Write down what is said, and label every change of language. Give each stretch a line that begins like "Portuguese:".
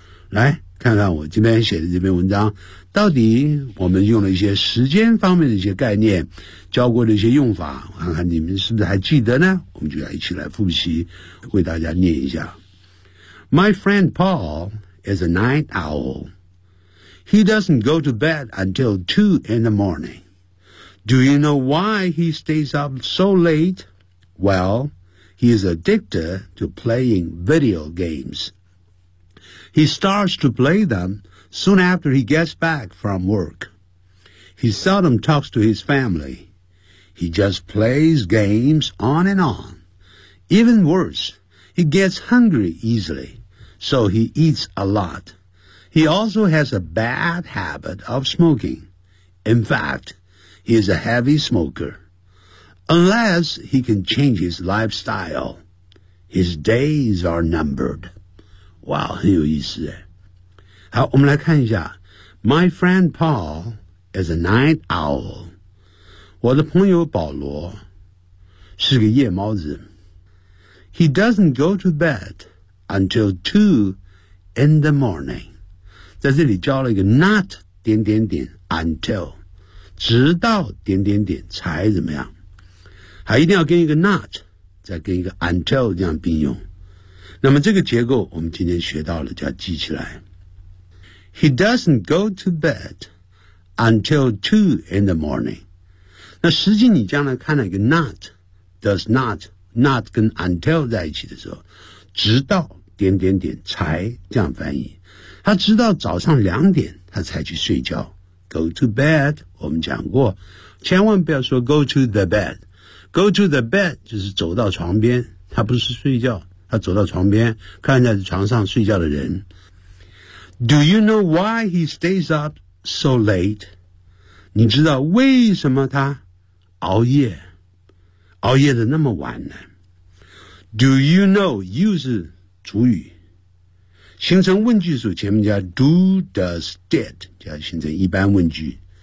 Chinese: 来看看我这边写的这篇文章，到底我们用了一些时间方面的一些概念，教过的一些用法，看看你们是不是还记得呢？我们就要一起来复习，为大家念一下。
English: My friend Paul is a night owl. He doesn't go to bed until 2 in the morning. Do you know why he stays up so late? Well, he is addicted to playing video games. He starts to play them soon after he gets back from work. He seldom talks to his family. He just plays games on and on. Even worse, he gets hungry easily, so he eats a lot. He also has a bad habit of smoking. In fact, he is a heavy smoker. Unless he can change his lifestyle, his days are numbered.
Chinese: 哇、wow, 很有意思耶。好，我们来看一下
English: My friend Paul is a night owl.
Chinese: 我的朋友保罗是个夜猫子。
English: He doesn't go to bed until 2 in the morning.
Chinese: 在这里教了一个 not 点点点 until, 直到点点点才怎么样。还一定要跟一个 not, 再跟一个 until 这样并用。那么这个结构我们今天学到了，就要记起来。
English: He doesn't go to bed until 2 in the morning.
Chinese: 那实际你将来看了一个 not,
English: does not, not
Chinese: 跟 until 在一起的时候，直到点点点才这样翻译。他直到早上两点他才去睡觉。
English: Go to bed,
Chinese: 我们讲过，千万不要说
English: go to the bed. Go to the bed
Chinese: 就是走到床边，他不是睡觉。他走到床边，看着床上睡觉的人。
English: Do you know why he stays up so late?
Chinese: 你知道为什么他熬夜，熬夜的那么晚呢？
English: Do you know,
Chinese: you 是主语，形成问句时前面加 do, does, did, 就要形成一般问句。